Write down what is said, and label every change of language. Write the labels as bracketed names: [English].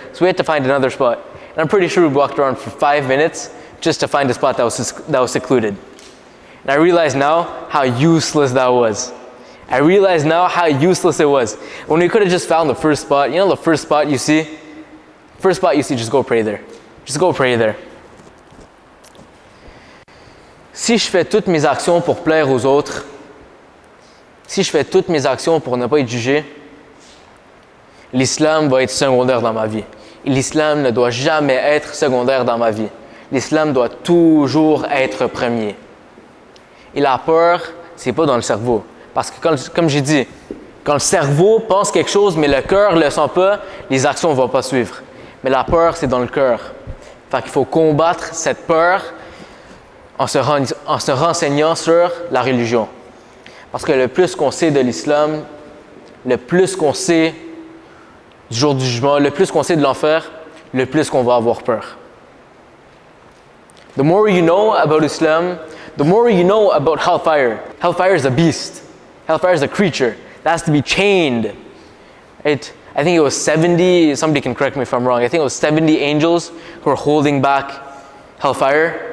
[English] So we had to find another spot. And I'm pretty sure we walked around for 5 minutes just to find a spot that was secluded. And I realize now how useless that was. I realize now how useless it was. When we could have just found the first spot, the first spot you see? First spot you see, just go pray there. Just go pray there. [French] Si je fais toutes mes actions pour plaire aux autres, si je fais toutes mes actions pour ne pas être jugé, l'islam va être secondaire dans ma vie. Et l'islam ne doit jamais être secondaire dans ma vie. L'islam doit toujours être premier. Et la peur, c'est pas dans le cerveau. Parce que comme j'ai dit, quand le cerveau pense quelque chose, mais le cœur ne le sent pas, les actions ne vont pas suivre. Mais la peur, c'est dans le cœur. Fait qu'il faut combattre cette peur en se renseignant sur la religion. Parce que le plus qu'on sait de l'islam, le plus qu'on sait du jour du jugement, le plus qu'on sait de l'enfer, le plus qu'on va avoir peur. [English] The more you know about Islam, the more you know about hellfire. Hellfire is a beast. Hellfire is a creature that has to be chained. I think it was 70, somebody can correct me if I'm wrong, I think it was 70 angels who were holding back hellfire.